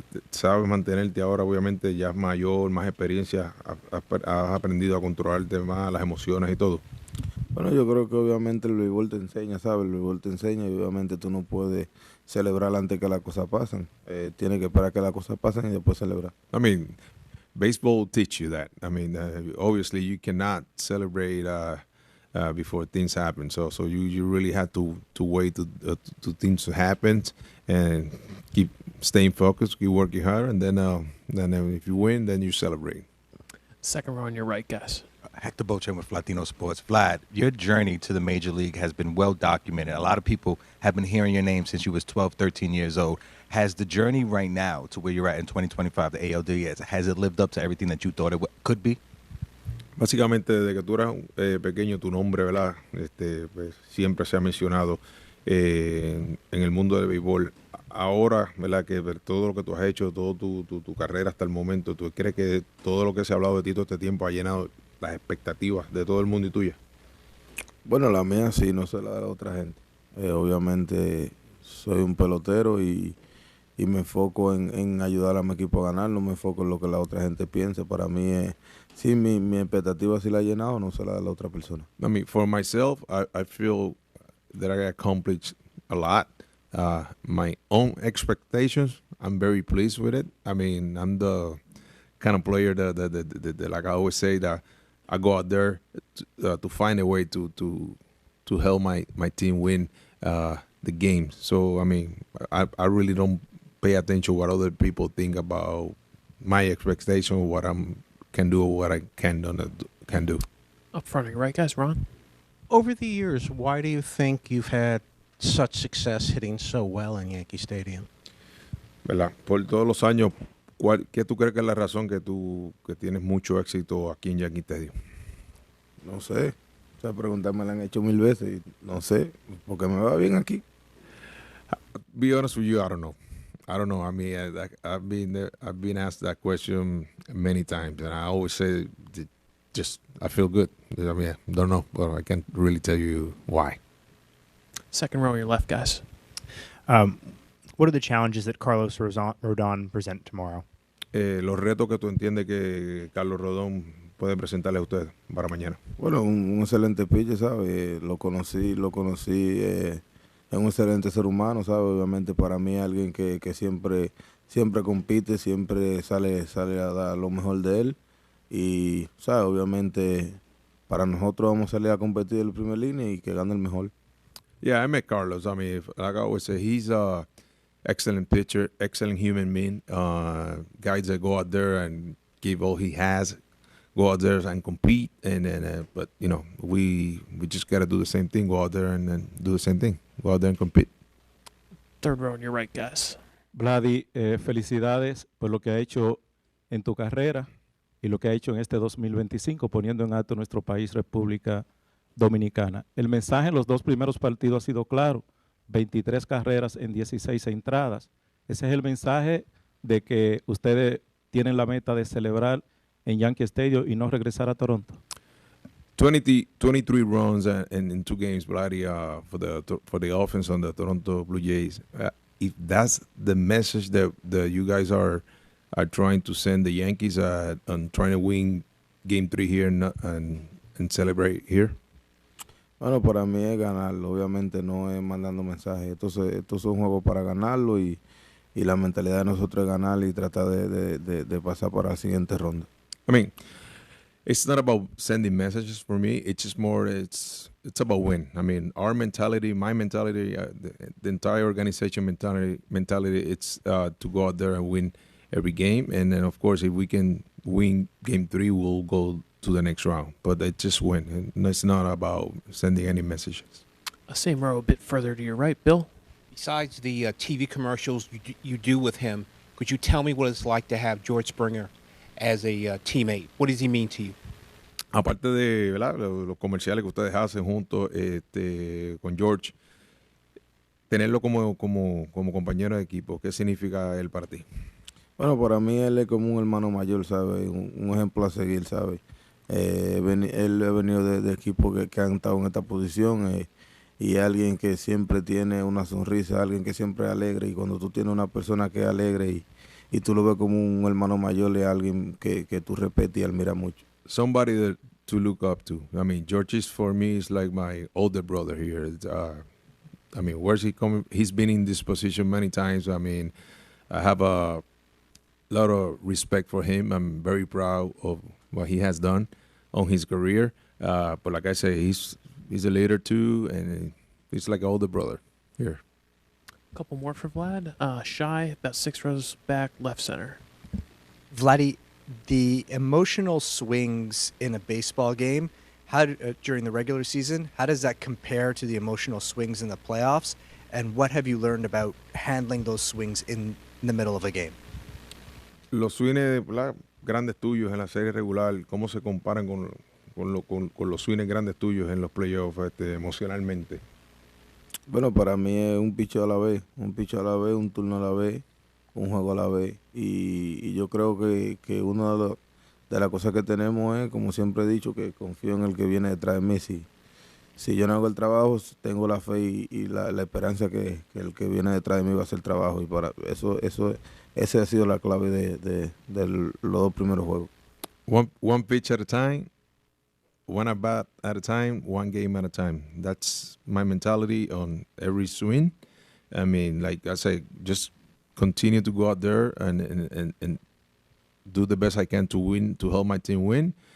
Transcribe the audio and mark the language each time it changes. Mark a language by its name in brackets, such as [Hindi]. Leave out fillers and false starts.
[Spanish] Sabes mantenerte ahora, obviamente ya es mayor, más experiencia, has aprendido a controlarte más las emociones y todo. Bueno, yo creo que obviamente el béisbol te enseña, ¿sabes? El béisbol te enseña y obviamente tú no puedes celebrar antes que las cosas pasen. Tienes que esperar que las cosas pasen y después celebrar. [English] I mean, baseball teach you that. I mean, obviously you cannot celebrate before things happen. So you really have to wait to things to happen and keep staying focused, keep working hard, and then if you win, then you celebrate. Second row on your right, guys. Hector Bochen with Latino Sports. Vlad, your journey to the Major League has been well documented. A lot of people have been hearing your name since you was 12, 13 years old. Has the journey right now to where you're at in 2025, the ALDS, has it lived up to everything that you thought it could be? [Spanish] Básicamente, desde que tú eras pequeño, tu nombre, ¿verdad? Pues, siempre se ha mencionado en el mundo del béisbol. Ahora, ¿verdad? Que todo lo que tú has hecho, toda tu carrera hasta el momento, ¿tú crees que todo lo que se ha hablado de ti todo este tiempo ha llenado las expectativas de todo el mundo y tuya? Bueno, la mía sí, no sé la de la otra gente. Obviamente soy un pelotero y me enfoco en ayudar a mi equipo a ganar, no me enfoco en lo que la otra gente piense. Para mí, sí, mi expectativa sí la he llenado, no sé la de la otra persona. [English] I mean, for myself, I feel that I accomplished a lot. My own expectations, I'm very pleased with it. I mean, I'm the kind of player that like I always say, that I go out there to find a way to help my team win the game. So, I mean, I really don't pay attention what other people think about my expectation, what I can do, what I can do. Up front on your right, guys. Ron. Over the years, why do you think you've had such success hitting so well in Yankee Stadium? [Spanish] ¿Verdad? Por todos los años, ¿qué tú crees que es la razón que tienes mucho éxito aquí en Yankee Stadium? No sé. Esa pregunta me la han hecho 1000 veces y no sé, porque me va bien aquí. [English] Be honest with you, I don't know. I mean, I've been asked that question many times, and I always say, I feel good. I mean, I don't know, but I can't really tell you why. Second row on your left, guys. What are the challenges that Carlos Rodon present tomorrow? [Spanish] Los retos que tú entiendes que Carlos Rodón puede presentarle a usted para mañana. Bueno, un excelente pitcher, ¿sabes? Lo conocí, es un excelente ser humano, ¿sabes? Obviamente para mí es alguien que siempre compite, siempre sale a dar lo mejor de él. Y, ¿sabes? Obviamente para nosotros vamos a salir a competir en la primera línea y que gane el mejor. [English] Yeah, I met Carlos. I mean, like I always say, he's a excellent pitcher, excellent human being. Guys that go out there and give all he has, go out there and compete. But you know, we just got to do the same thing. Go out there and do the same thing. Go out there and compete. Third row on your right, guys. [Spanish] Vladi, felicidades por lo que ha hecho en tu carrera y lo que ha hecho en este 2025, poniendo en alto nuestro país, República Dominicana. El mensaje en los dos primeros partidos ha sido claro: 23 carreras en 16 entradas. Ese es el mensaje de que ustedes tienen la meta de celebrar en Yankee Stadium y no regresar a Toronto? [English] 23 runs and in 2 games, Vladdy, for the offense on the Toronto Blue Jays. If that's the message that you guys are trying to send the Yankees on trying to win Game 3 here and celebrate here. [Spanish] Bueno, para mí es ganarlo, obviamente no es mandando mensajes. Esto es un juego para ganarlo y la mentalidad de nosotros es ganar y tratar de pasar para la siguiente ronda. [English] I mean, it's not about sending messages for me. It's just more, it's about win. I mean, our mentality, my mentality, the entire organization mentality, it's to go out there and win every game. And then, of course, if we can win Game 3, we'll go to the next round. But it's just win. And it's not about sending any messages. Same row a bit further to your right, Bill. Besides the TV commercials you do with him, could you tell me what it's like to have George Springer as a teammate? What does he mean to you? [Spanish] Aparte de, ¿verdad?, los comerciales que ustedes hacen juntos con George, tenerlo como compañero de equipo, ¿qué significa él para ti? Bueno, para mí él es como un hermano mayor, ¿sabes? Un ejemplo a seguir, ¿sabes? Él ha venido de equipos que han estado en esta posición y alguien que siempre tiene una sonrisa, alguien que siempre es alegre. Y cuando tú tienes una persona que es alegre y tú lo ves como un hermano mayor, es alguien que tú respetas y admiras mucho. [English] Somebody to look up to. I mean, George for me is like my older brother here. I mean, where's he coming? He's been in this position many times. I mean, I have a lot of respect for him. I'm very proud of what he has done on his career. But like I say, he's a leader too, and he's like an older brother here. A couple more for Vlad. Shy, about 6 rows back, left center. Vladdy, the emotional swings in a baseball game, during the regular season, how does that compare to the emotional swings in the playoffs? And what have you learned about handling those swings in the middle of a game? [Spanish] Los swings grandes tuyos en la serie regular, ¿cómo se comparan con los swings grandes tuyos en los playoffs emocionalmente? Bueno, para mí es un picho a la vez, un turno a la vez, un juego a la vez. Y yo creo que una de las cosas que tenemos es, como siempre he dicho, que confío en el que viene detrás de mí. Si yo no hago el trabajo, tengo la fe y la esperanza que el que viene detrás de mí va a hacer el trabajo. Y para esa ha sido la clave de los 2 primeros juegos. [English] One pitch at a time, one at bat at a time, one game at a time. That's my mentality on every swing. I mean, like I say, just continue to go out there and do the best I can to win, to help my team win.